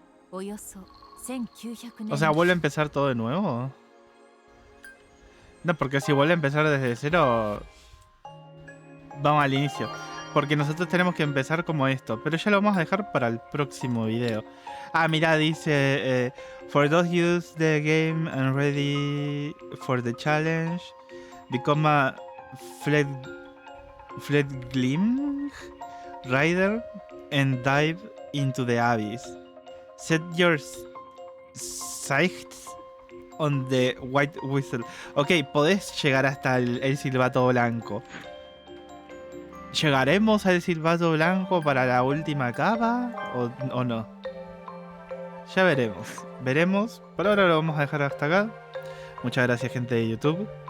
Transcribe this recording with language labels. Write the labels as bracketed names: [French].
[Spanish] O sea, ¿vuelve a empezar todo de nuevo? No, porque si vuelve a empezar desde cero, vamos al inicio. Porque nosotros tenemos que empezar como esto. Pero ya lo vamos a dejar para el próximo video. Ah, mira, dice... [English] for those use the game and ready for the challenge, become a Fledgling Rider and dive into the abyss. Set your sights on the white whistle. [Spanish] Ok, podés llegar hasta el silbato blanco. ¿Llegaremos al silbato blanco para la última capa o no? Ya veremos. Veremos. Por ahora lo vamos a dejar hasta acá. Muchas gracias, gente de YouTube.